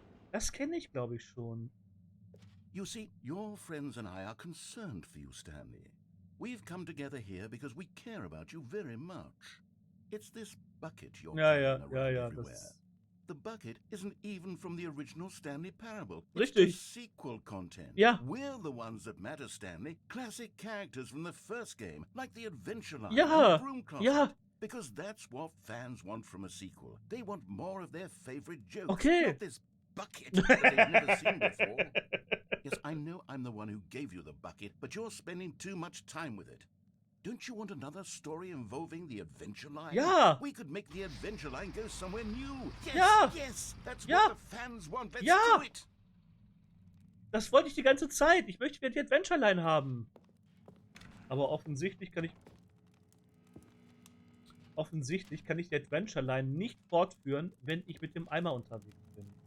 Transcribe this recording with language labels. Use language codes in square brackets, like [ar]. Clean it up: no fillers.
[de] Das kenne ich, glaube ich, schon. [en] You see, your friends and I are concerned for you, Stanley. We've come together here because we care about you very much. It's this bucket you're carrying around everywhere. The bucket isn't even from the original Stanley parable. [de] Richtig. [en] It's sequel content. [de] Ja. [en] We're the ones that matter, Stanley. Classic characters from the first game, like the Adventure Line, [de] Ja. [en] the Broom Closet. [de] Ja. [en] Because that's what fans want from a sequel. They want more of their favorite jokes, [de] Okay. [en] not this bucket that they've never seen before. Yes, I know I'm the one who gave you the bucket, but you're spending too much time with it. Don't you want another story involving the Adventure Line? [de] Ja. [en] We could make the Adventure Line go somewhere new. Yes, [de] Ja. [en] yes, that's [de] Ja. [en] what the fans want. Let's [de] Ja. [en] do it. [de] Das wollte ich die ganze Zeit. Ich möchte wieder die Adventure Line haben. Aber offensichtlich kann ich die Adventure Line nicht fortführen, wenn ich mit dem Eimer unterwegs bin.